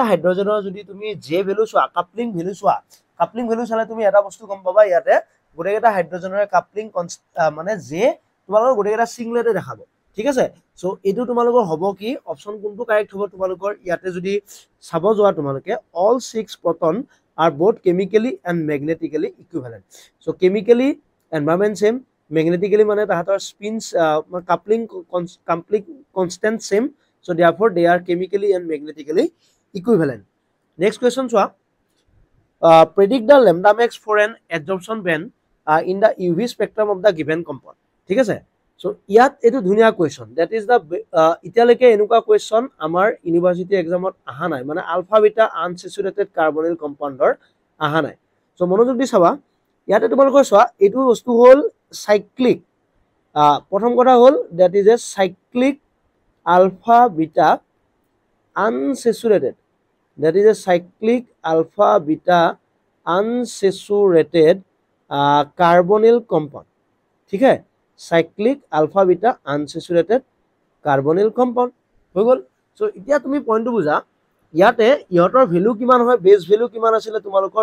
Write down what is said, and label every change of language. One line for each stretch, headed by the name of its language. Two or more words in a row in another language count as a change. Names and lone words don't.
Assamese: হাইড্ৰজেনৰ যদি তুমি
English: J value
Assamese: চোৱা
English: coupling value
Assamese: চালে তুমি এটা বস্তু গম পাবা ইয়াতে গোটেইকেইটা হাইড্ৰজেনৰ কাপলিং মানে জে তোমালোকৰ গোটেইকেইটা সিংলেটে দেখাব ঠিক আছে চ' এইটো তোমালোকৰ হ'ব কি অপশ্যন কোনটো কাৰেক্ট হ'ব তোমালোকৰ ইয়াতে যদি চাব যোৱা তোমালোকে
English: all 6 proton are both chemically and magnetically equivalent. So chemically environment same, magnetically
Assamese: মানে তাহাঁতৰ
English: spins coupling constant same. So therefore they are chemically and magnetically equivalent. Next question চোৱা predict the lambda max for an adsorption band in the UV spectrum of the given compound.
Assamese: ঠিক আছে so ইয়াত এইটো ধুনীয়া কুৱেশ্যন
English: that is the
Assamese: এতিয়ালৈকে এনেকুৱা কুৱেশ্যন আমাৰ
English: university examত
Assamese: অহা নাই মানে
English: alpha beta unsaturated carbonyl compoundৰ
Assamese: অহা নাই চ' মনোযোগ দি চাবা ইয়াতে তোমালোকৰ চোৱা এইটো বস্তু
English: হ'ল সাইক্লিক
Assamese: প্ৰথম কথা হ'ল
English: that is a cyclic alpha beta unsaturated that is a cyclic alpha beta unsaturated carbonyl compound
Assamese: ঠিক আছে
English: cyclic alpha beta unsaturated carbonyl compound
Assamese: হৈ গ'ল চ' এতিয়া তুমি পইণ্টটো বুজা ইয়াতে ইহঁতৰ ভেলু কিমান হয়
English: base value
Assamese: কিমান আছিলে তোমালোকৰ